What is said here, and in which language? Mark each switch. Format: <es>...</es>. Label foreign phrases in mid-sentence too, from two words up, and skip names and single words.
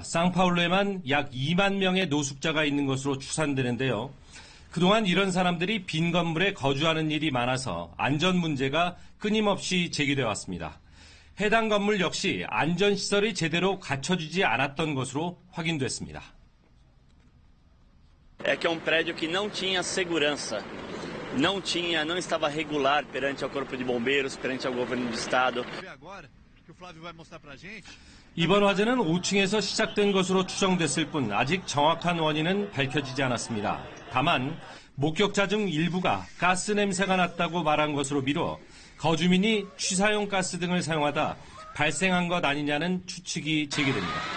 <ko>상파울루에만 약 2만 명의 노숙자가 있는 것으로 추산되는데요. 그동안 이런 사람들이 빈 건물에 거주하는 일이 많아서 안전 문제가 끊임없이 제기되어 왔습니다. 해당 건물 역시 안전시설이 제대로 갖춰지지 않았던 것으로 확인됐습니다.</ko> <pt>É que é prédio que não tinha segurança, não estava regular perante ao Corpo de Bombeiros, perante ao governo do estado.</pt> <ko>이번 화재는 5층에서 시작된 것으로 추정됐을 뿐 아직 정확한 원인은 밝혀지지 않았습니다. 다만 목격자 중 일부가 가스 냄새가 났다고 말한 것으로 미뤄 거주민이 취사용 가스 등을 사용하다 발생한 것 아니냐는 추측이 제기됩니다.</ko>